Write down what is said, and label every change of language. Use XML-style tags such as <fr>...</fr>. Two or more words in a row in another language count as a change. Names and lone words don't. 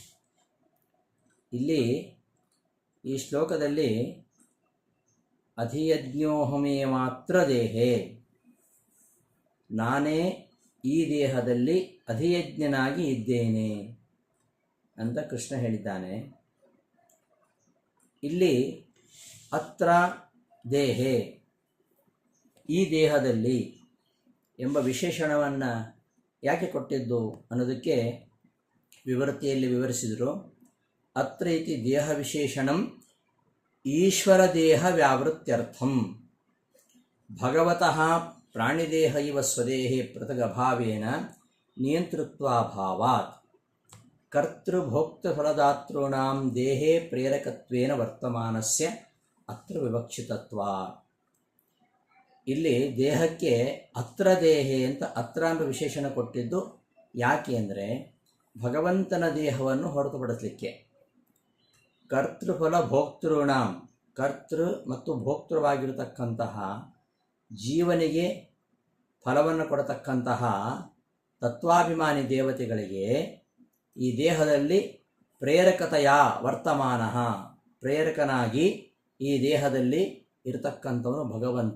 <kn>ಇಲ್ಲಿ ಈ ಶ್ಲೋಕದಲ್ಲಿ</kn> <sa>ಅಧಿಯಜ್ಞೋಹಮೇ ಮಾತ್ರ ದೇಹೇ,</sa> <kn>ನಾನೇ ಈ ದೇಹದಲ್ಲಿ ಅಧಿಯಜ್ಞನಾಗಿ ಇದ್ದೇನೆ ಅಂತ ಕೃಷ್ಣ ಹೇಳಿದ್ದಾನೆ.</kn> <sa>ಇಲ್ಲಿ ಅತ್ರ ದೇಹೇ,</sa> <kn>ಈ ದೇಹದಲ್ಲಿ ಎಂಬ ವಿಶೇಷಣವನ್ನು ಯಾಕೆ ಕೊಟ್ಟಿದ್ದು ಅನ್ನೋದಕ್ಕೆ ವಿವೃತ್ತಿಯಲ್ಲಿ ವಿವರಿಸಿದರು.</kn> <sa>ಅತ್ರ ಇತಿ ದೇಹ ವಿಶೇಷಣಂ ಈಶ್ವರ ದೇಹ ವ್ಯಾವೃತ್ಯರ್ಥಂ ಭಗವತಃ ಪ್ರಾಣಿದೇಹ ಇವ ಸ್ವದೇಹೇ ಪೃಥಗಭಾವೇನ ನಿಯಂತೃತ್ವಾಭಾವಾತ್ ಕರ್ತೃಭೋಕ್ತೃಫಲದಾತॄಣಾಂ ದೇಹೇ ಪ್ರೇರಕತ್ವೇನ ವರ್ತಮಾನಸ್ಯ ಅತ್ರ ವಿವಕ್ಷಿತತ್ವಾತ್.</sa> <kn>ಇಲ್ಲಿ ದೇಹಕ್ಕೆ</kn> <sa>ಅತ್ರ ದೇಹೇ</sa> <kn>ಅಂತ ಅತ್ರ ಎಂಬ ವಿಶೇಷಣ ಕೊಟ್ಟಿದ್ದು ಯಾಕೆ ಅಂದರೆ ಭಗವಂತನ ದೇಹವನ್ನು ಹೊರತುಪಡಿಸಲಿಕ್ಕೆ.</kn> <sa>ಕರ್ತೃಫಲ ಭೋಕ್ತೃಣಾಂ,</sa> <kn>ಕರ್ತೃ ಮತ್ತು ಭೋಕ್ತೃವಾಗಿರತಕ್ಕಂತಹ ಜೀವನಿಗೆ ಫಲವನ್ನು ಕೊಡತಕ್ಕಂತಹ ತತ್ವಾಭಿಮಾನಿ ದೇವತೆಗಳಿಗೆ ಈ ದೇಹದಲ್ಲಿ ಪ್ರೇರಕತೆಯ ವರ್ತಮಾನ, ಪ್ರೇರಕನಾಗಿ ಈ ದೇಹದಲ್ಲಿ ಇರತಕ್ಕಂಥವನು ಭಗವಂತ.</kn>